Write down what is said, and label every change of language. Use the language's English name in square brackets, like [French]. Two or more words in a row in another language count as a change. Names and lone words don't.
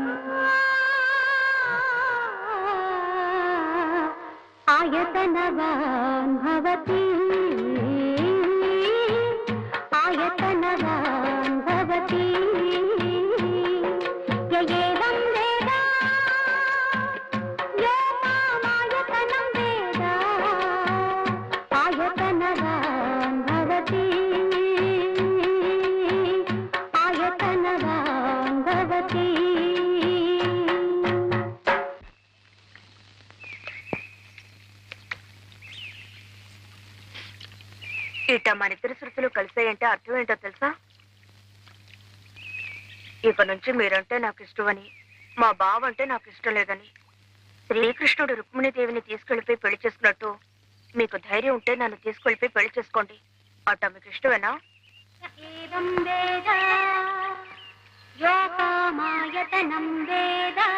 [Sanskrit] आयतनवान् भवति आयतनवान् भवति य एवं वेद योपामायतनं वेद आयतनवान् भवति आयतनवान् भवति [Telugu] ఇట మన ఇద్దరి శృతులు కలిసాయంటే అర్థం ఏంటో తెలుసా? ఇక నుంచి మీరంటే నాకు ఇష్టమని, మా బావ అంటే నాకు ఇష్టం లేదని, శ్రీకృష్ణుడు రుక్మిణీదేవిని తీసుకెళ్లిపోయి పెళ్లి చేసుకున్నట్టు మీకు ధైర్యం ఉంటే నన్ను తీసుకెళ్లిపోయి పెళ్లి చేసుకోండి. అట్ట మీకు ఇష్టమేనా? [Sanskrit] एवं वेद योपामायतनं वेद